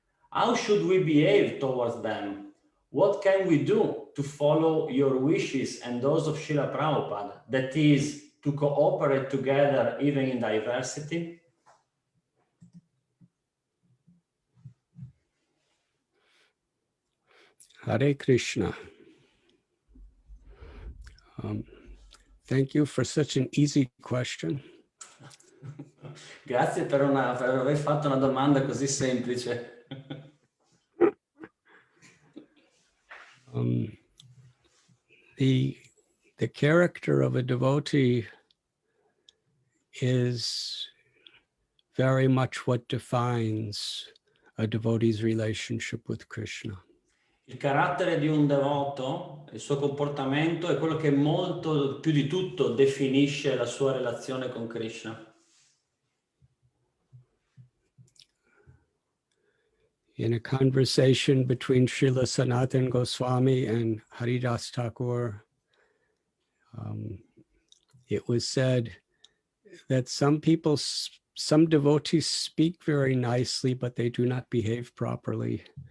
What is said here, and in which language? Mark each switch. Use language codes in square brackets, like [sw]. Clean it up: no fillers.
[en] How should we behave towards them? What can we do to follow your wishes and those of Srila Prabhupada, that is, to cooperate together even in diversity? Hare Krishna. Thank you for such an easy question. [it] Grazie per aver fatto una domanda così semplice. [en] The character of a devotee is very much what defines a devotee's relationship with Krishna. [it] Il carattere di un devoto, il suo comportamento è quello che molto più di tutto definisce la sua relazione con Krishna. [en] In a conversation between Srila Sanatana Goswami and Haridas Thakur, it was said that some devotees speak very nicely, but they do not behave properly.